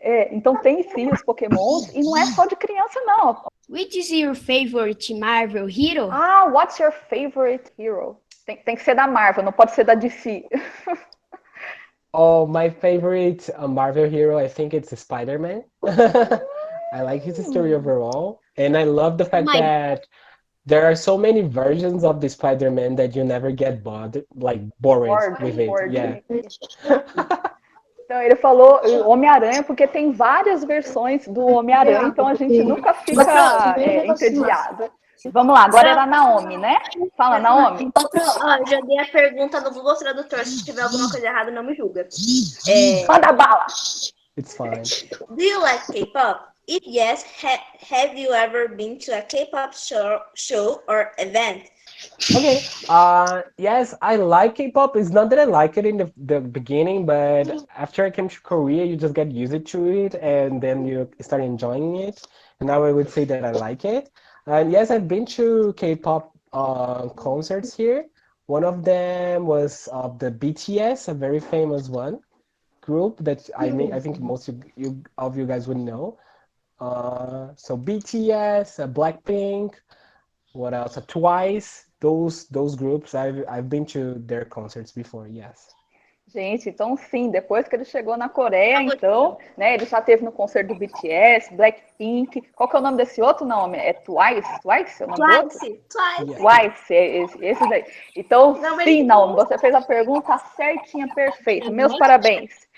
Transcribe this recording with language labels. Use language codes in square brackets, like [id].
[pt] Então tem sim os Pokémons, e não é só de criança, não. [en] Which is your favorite Marvel hero? Ah, what's your favorite hero? [pt] Tem que ser da Marvel, não pode ser da DC. [en] oh, my favorite Marvel hero, I think it's Spider-Man. I like his story overall, and I love the fact My that there are so many versions of the Spider-Man that you never get bored with it. Yeah. [pt] Então ele falou Homem-Aranha, porque tem várias versões do Homem-Aranha, então a gente nunca fica entediado. Vamos lá, agora era a Naomi, né? Fala, Naomi. Ó, joguei a pergunta no Google Tradutor. Se tiver alguma coisa errada, não me julga. Manda bala! [en] It's fine. Do you like K-pop? If yes, have you ever been to a K-pop show or event? Okay. Yes, I like K-pop. It's not that I like it in the beginning, but after I came to Korea, you just get used to it, and then you start enjoying it. And now I would say that I like it. And yes, I've been to K-pop concerts here. One of them was the BTS, a very famous one group that I think most of you guys would know. So BTS, Blackpink, what else? Twice. Those groups I've been to their concerts before. Yes. [pt] Gente, então sim, depois que ele chegou na Coreia, então, né, ele já teve no concerto do BTS, Blackpink. Qual que é o nome desse outro nome? É Twice? Twice é o nome do outro? Twice, esse daí. Então, sim, Naomi, você fez a pergunta certinha, perfeita. Meus parabéns.